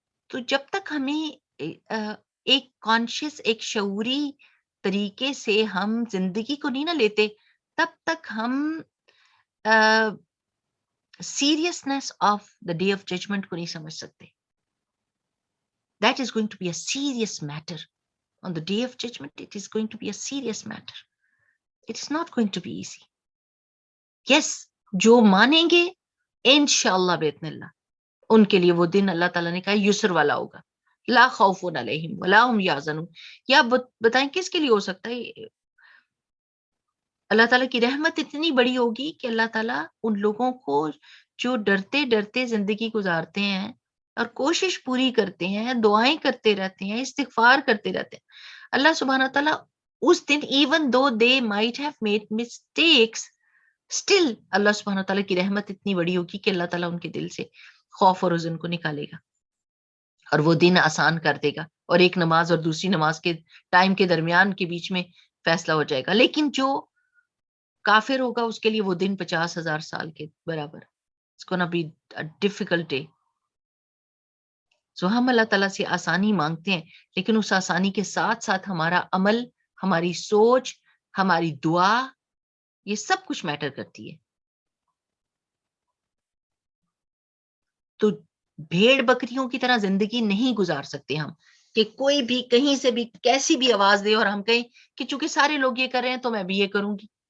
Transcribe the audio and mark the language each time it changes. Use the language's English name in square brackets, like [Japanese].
[Urdu] تو جب تک ہمیں ایک کانشیس, ایک شعوری طریقے سے ہم زندگی کو نہیں نہ لیتے, تب تک ہم [English] seriousness of the day of judgement [Urdu] کو نہیں سمجھ سکتے. [English] That is going to be a serious matter. On the day of judgment, it is going to be a serious matter. It is not going to be easy. [Urdu] Yes, جو مانیں گے انشاءاللہ باذن اللہ, ان کے لیے وہ دن اللہ تعالیٰ نے کہا یسر والا ہوگا. [Arabic] لا خوف علیہم ولا هم یحزنون. [Urdu] یا بتائیں کس کے لیے ہو سکتا ہے؟ اللہ تعالیٰ کی رحمت اتنی بڑی ہوگی کہ اللہ تعالیٰ ان لوگوں کو جو ڈرتے ڈرتے زندگی گزارتے ہیں اور کوشش پوری کرتے ہیں, دعائیں کرتے رہتے ہیں, استغفار کرتے رہتے ہیں, اللہ سبحانہ تعالیٰ اس دن [English] even though they might have made mistakes, [Urdu] still اللہ سبحانہ تعالیٰ کی رحمت اتنی بڑی ہوگی کہ اللہ تعالیٰ ان کے دل سے خوف اور حزن کو نکالے گا اور وہ دن آسان کر دے گا, اور ایک نماز اور دوسری نماز کے ٹائم کے درمیان کے بیچ میں فیصلہ ہو جائے گا. لیکن جو کافر ہوگا اس کے لیے وہ دن 50,000 سال کے برابر. [English] It's gonna be a difficult day. [Urdu] سو ہم اللہ تعالیٰ سے آسانی مانگتے ہیں, لیکن اس آسانی کے ساتھ ساتھ ہمارا عمل, ہماری سوچ, ہماری دعا, یہ سب کچھ میٹر کرتی ہے. تو بھیڑ بکریوں کی طرح زندگی نہیں گزار سکتے ہم کہ کوئی بھی کہیں سے بھی کیسی بھی آواز دے اور ہم کہیں کہ چونکہ سارے لوگ یہ کر رہے ہیں تو میں بھی یہ کروں گی.